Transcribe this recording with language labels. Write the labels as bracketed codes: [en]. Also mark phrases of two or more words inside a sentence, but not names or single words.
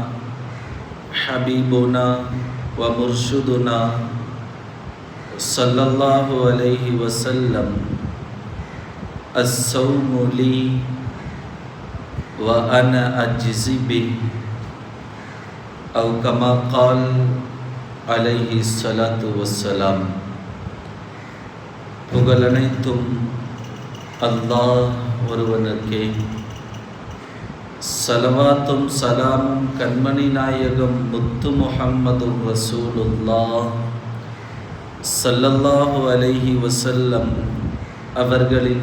[ar] حبيبنا ومرشدنا صلى الله عليه وسلم الصوم لي وأنا أجزي به أو كما قال عليه الصلاة والسلام. [ta] புகழனைத்தும் அல்லாஹ் ஒருவனுக்கே, சலவாத்தும் சலாமும் கண்மணி நாயகம் முத்து [ar] محمد رسول الله صلى الله عليه وسلم அவர்களின்